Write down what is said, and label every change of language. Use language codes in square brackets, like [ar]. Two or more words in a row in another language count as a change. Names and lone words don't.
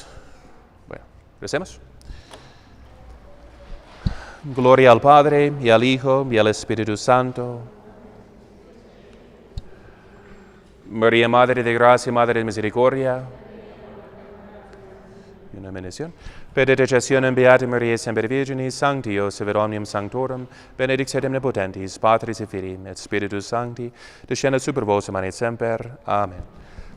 [es] Bueno, recemos. Gloria al Padre, y al Hijo, y al Espíritu Santo. María, Madre de Gracia, Madre de Misericordia. Y una bendición. [la] Benedictionem Beata Maria Semper Virginis, Sancti Joseph et Omnium Sanctorum, benedictet omnipotentis, Patris et Filii, et Spiritus Sancti, descendat super vos et semper. Amen.